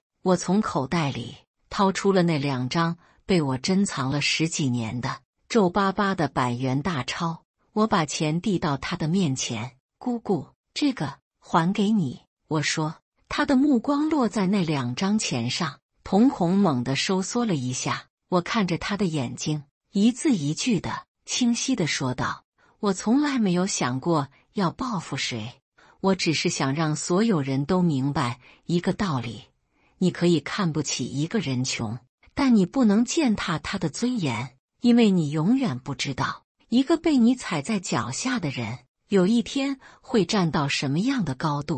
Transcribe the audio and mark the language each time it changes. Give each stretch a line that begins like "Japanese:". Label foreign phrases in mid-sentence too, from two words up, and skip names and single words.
Chinese: 我從口袋裡掏出了那2張被我珍藏了10幾年的皺巴巴的100元大鈔，我把錢遞到他的面前。姑姑，這個還給你。我說。他的目光落在那2張錢上，瞳孔猛地收縮了一下。我看着他的眼睛，一字一句的清晰地說道：我從來沒有想過要報復誰，我只是想讓所有人都明白一個道理：你可以看不起一個人窮，但你不能踐踏他的尊嚴，因為你永遠不知道一個被你踩在腳下的人有一天會站到什麼樣的高度。